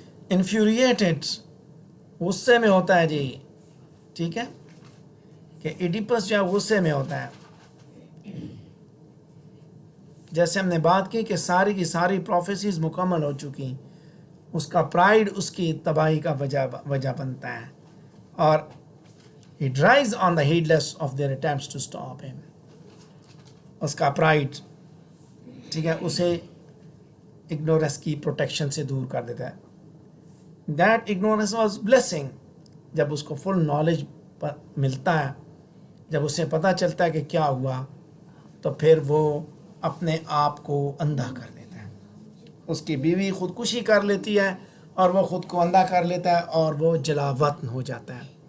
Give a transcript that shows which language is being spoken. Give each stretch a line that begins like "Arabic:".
Urdu: انفیوریٹڈ، غصے میں ہوتا ہے جی، ٹھیک ہے، کہ ایڈیپس جو ہے غصے میں ہوتا ہے. جیسے ہم نے بات کی کہ ساری کی ساری پروفیسیز مکمل ہو چکی، اس کا پرائیڈ اس کی تباہی کا وجہ بنتا ہے.
English: اور he drives on the heedless of their attempts to stop him.
Urdu: اس کا پرائیڈ، ٹھیک ہے، اسے اگنورنس کی پروٹیکشن سے دور کر دیتا ہے.
English: That ignorance was blessing.
Urdu: جب اس کو فل نالج ملتا ہے، جب اسے پتہ چلتا ہے کہ کیا ہوا، تو پھر وہ اپنے آپ کو اندھا کر دیتا ہے. اس کی بیوی خودکشی کر لیتی ہے اور وہ خود کو اندھا کر لیتا ہے اور وہ جلا وطن ہو جاتا ہے.